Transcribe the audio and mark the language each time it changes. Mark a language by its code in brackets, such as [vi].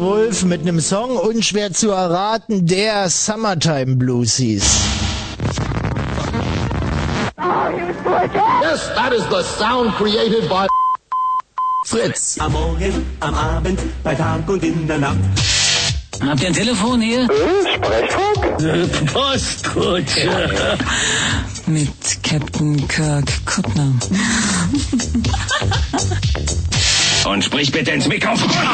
[de] Wolf mit einem Song, unschwer zu erraten, der Summertime Blues hieß. [en] Yes, that is the sound created by Fritz. [de] Am Morgen, am Abend, bei Tag und in der Nacht. Habt ihr ein Telefon hier? Sprechfunk? Postkutsche. Ja. Mit Captain Kirk Kuttner. Und sprich bitte ins Mikrofon.